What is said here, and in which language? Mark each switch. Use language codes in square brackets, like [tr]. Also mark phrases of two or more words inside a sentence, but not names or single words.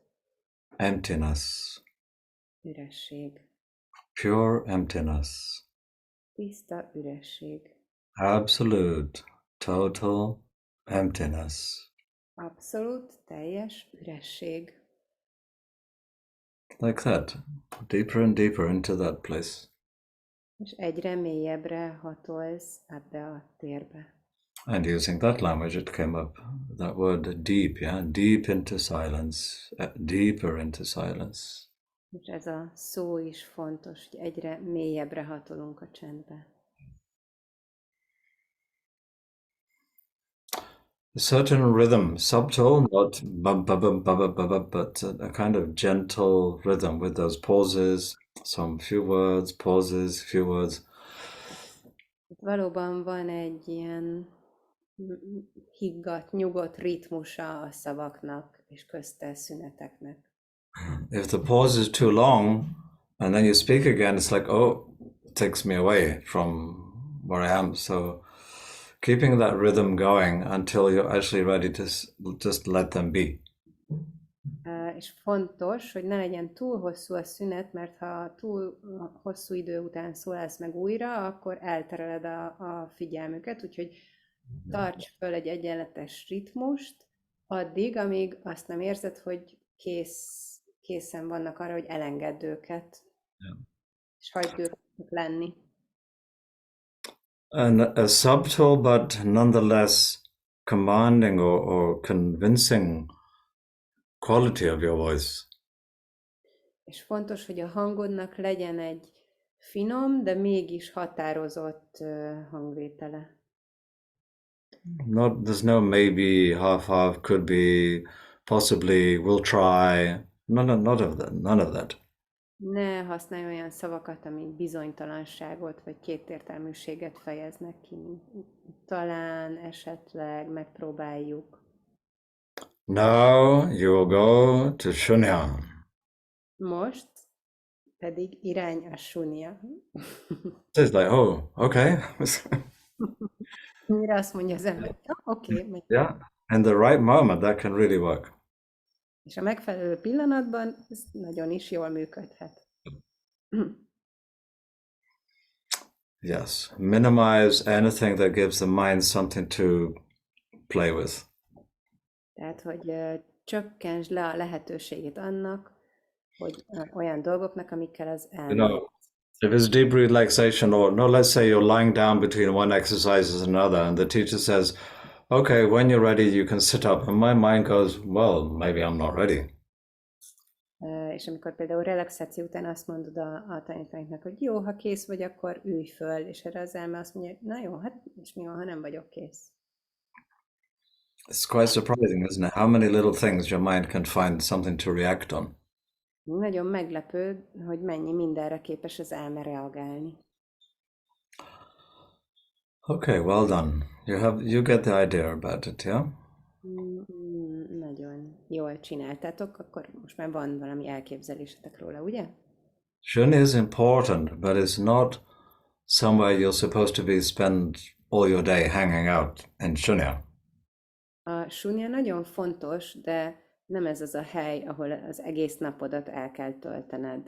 [en] Emptiness, [hu] Üresség. [en] pure emptiness, [hu] Tiszta üresség. [en] absolute, total emptiness. [hu] Abszolút, teljes üresség. [en] Like that, deeper and deeper into that place. [hu] És egyre mélyebbre hatolsz ebbe a térbe. [en] And using that language, it came up, that word deep, yeah? Deep into silence, deeper into silence. [hu] És ez a szó is fontos, hogy egyre mélyebbre hatolunk a csendbe. [en] A certain rhythm, subtle, not but a kind of gentle rhythm with those pauses, some few words, pauses, few words. [hu] Valóban van egy ilyen higgadt, nyugodt ritmusa a szavaknak, és közte szüneteknek. [en] If the pause is too long, and then you speak again, it's like, oh, it takes me away from where I am. So keeping that rhythm going until you're actually ready to just let them be. [hu] És fontos, hogy ne legyen túl hosszú a szünet, mert ha túl hosszú idő után szólalsz meg újra, akkor eltereled a figyelmüket, úgyhogy tarts föl egy egyenletes ritmust addig, amíg azt nem érzed, hogy készen vannak arra, hogy elengedd őket, és hagyd őket lenni. [en] And a subtle but nonetheless commanding or convincing quality of your voice. [hu] És fontos, hogy a hangodnak legyen egy finom, de mégis határozott hangvétele. [en] There's no maybe, half, could be, possibly, we'll try. None of that. [hu] Ne használj olyan szavakat, amik bizonytalanságot vagy kétértelműséget fejeznek ki. Talán, esetleg, megpróbáljuk. [en] Now you'll go to Shunya. [hu] Most pedig irány a Shunya. [en] It's like, oh, okay. [hu] Mire azt mondja az ember, oké. [en] Yeah, and the right moment that can really work. [hu] És a megfelelő pillanatban ez nagyon is jól működhet. [en] Yes, minimize anything that gives the mind something to play with. [hu] Tehát, hogy csökkentsd le a lehetőségét annak, hogy olyan dolgoknak, amikkel az elmélet. [en] If it's deep relaxation, or no, let's say you're lying down between one exercise and another, and the teacher says, okay, when you're ready, you can sit up. And my mind goes, well, maybe I'm not ready. [hu] És amikor például relaxáció után azt mondod a tanítványoknak, hogy jó, ha kész vagy, akkor ülj föl, és erre az elme azt mondja, na jó, hát és mi van, ha nem vagyok kész? [en] It's quite surprising, isn't it? How many little things your mind can find something to react on. [hu] Nagyon meglepő, hogy mennyi mindenre képes az elme reagálni. [en] Okay, well done. You get the idea about it, yeah? [hu] Nagyon jól csináltátok, akkor most már van valami elképzelésetek róla, ugye? [en] Shunya is important, but it's not somewhere you're supposed to spend all your day hanging out in Shunya. [hu] A Shunya nagyon fontos, de nem ez az a hely, ahol az egész napodat el kell töltened.